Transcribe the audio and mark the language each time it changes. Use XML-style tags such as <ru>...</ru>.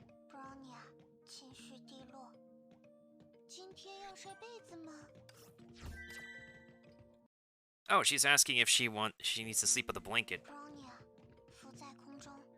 <zh>Brownie 啊，情绪低落。今天要晒被子吗？</zh> <en>Oh, she's asking if she needs to sleep with a blanket.</en> <zh>Brownie 啊，浮在空中。</zh>